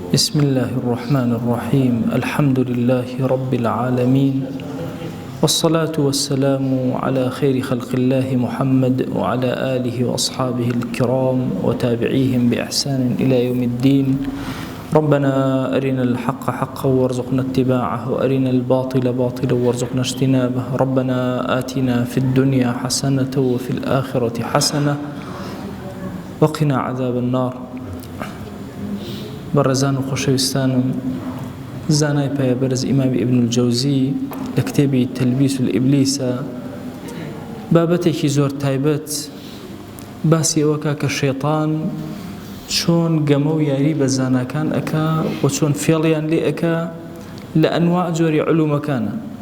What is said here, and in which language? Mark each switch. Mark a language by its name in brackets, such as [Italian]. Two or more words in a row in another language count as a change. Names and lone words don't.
[Arabic] بسم الله الرحمن الرحيم الحمد لله رب العالمين والصلاة والسلام على خير خلق الله محمد وعلى آله وأصحابه الكرام وتابعيهم بإحسان إلى يوم الدين ربنا أرنا الحق حقا وارزقنا اتباعه وأرنا الباطل باطلا وارزقنا اجتنابه ربنا آتنا في الدنيا حسنة وفي الآخرة حسنة وقنا عذاب النار [Central Kurdish] بەڕێزان و خۆشەویستانم زانای پایەبەرز ئیمامی ئیبن الجەوزی لە کتێبی تەلبیس الئیبلیسە بابەتێکی زۆر تایبەت باسی ئەوەکە کە شەیطان چۆن گەمە و یاری بە زاناکان ئەکا و چۆن فێڵیان لێ ئەکا لە ئەنواع جۆری علومەکانە